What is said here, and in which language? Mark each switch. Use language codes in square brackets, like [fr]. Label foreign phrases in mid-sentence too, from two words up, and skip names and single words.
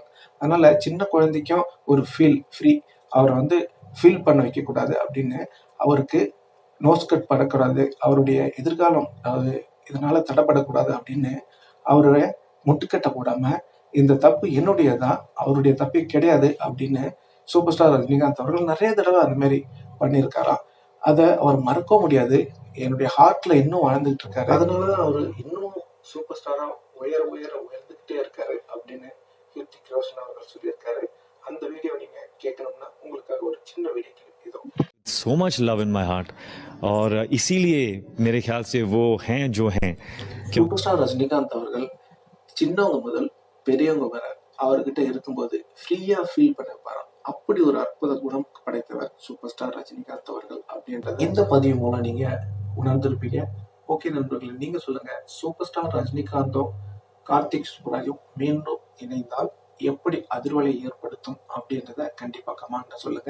[ta] அதனால சின்ன குழந்தைக்கும் ஒரு ஃப்ரீ அவரை ஃபீல் பண்ண வைக்க கூடாது அப்படின்னு, அவருக்கு [en] nose cut [ta] படக்கூடாது, அவருடைய எதிர்காலம் இதனால தடைப்படக்கூடாது அப்படின்னு அவருடைய முட்டுக்கட்டை போடாம, இந்த தப்பு என்னுடையதான், அவருடைய தப்பே கிடையாது அப்படின்னு சூப்பர் ஸ்டார் ரஜினிகாந்த் அவர்கள் நிறைய தடவை அந்த மாதிரி பண்ணியிருக்காராம். அதை அவர் மறக்க முடியாது. என்னுடைய ஹார்ட்ல இன்னும் வாழ்ந்துகிட்டு இருக்காரு. அதனாலதான் அவரு இன்னும் சூப்பர் ஸ்டாரா உயர்ந்துகிட்டே இருக்காரு அப்படின்னு ரித்திக் ரோஷன் அவர்கள் சொல்லியிருக்காரு. அந்த வீடியோ நீங்க கேட்கணும்னா உங்களுக்காக ஒரு சின்ன [en] video clip [ta] இதோ. [en] So much love in my heart [hi] और इसीलिए मेरे ख्याल से वो हैं जो हैं. [ta] சூப்பர் ஸ்டார் ரஜினிகாந்த் அவர்கள் சின்னவங்க முதல் பெரியவங்க வரை அவர்கிட்ட இருக்கும்போது [en] freeயா feel [ta] பண்ண வைப்பாராம். அப்படி ஒரு அற்புத குணம் படைத்தவர் சூப்பர் ஸ்டார் ரஜினிகாந்த் அவர்கள் அப்படின்றது இந்த பதிவு மூலம் நீங்க உணர்ந்திருப்பீங்க. ஓகே நண்பர்களே, நீங்க சொல்லுங்க, சூப்பர் ஸ்டார் ரஜினிகாந்தும் கார்த்திக் சுப்புராஜும் மீண்டும் இணைந்தால் எப்படி அதிர்வலை ஏற்படுத்தும் அப்படின்றத கண்டிப்பா கமெண்ட்ல சொல்லுங்க.